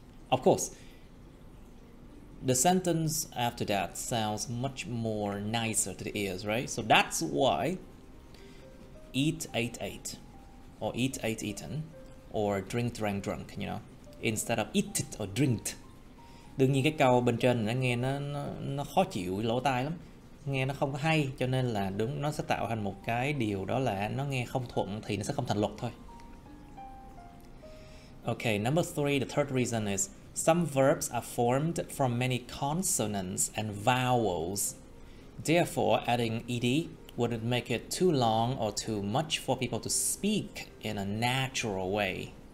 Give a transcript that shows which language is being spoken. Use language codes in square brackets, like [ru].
[en] Of course, the sentence after that sounds much more nicer to the ears, right? So that's why eat, ate, or eat, ate, eaten, or drink, drank, drunk, you know, instead of eat it or drinked. [vi] Đương nhiên cái câu bên trên nó nghe nó khó chịu lỗ tai lắm, nghe nó không có hay, cho nên là đúng, nó sẽ tạo thành một cái điều đó là nó nghe không thuận thì nó sẽ không thành luật thôi. [en] Okay, number three, the third reason is some verbs are formed from many consonants and vowels. Therefore, adding ed wouldn't make it too long or too much for people to speak in a natural way.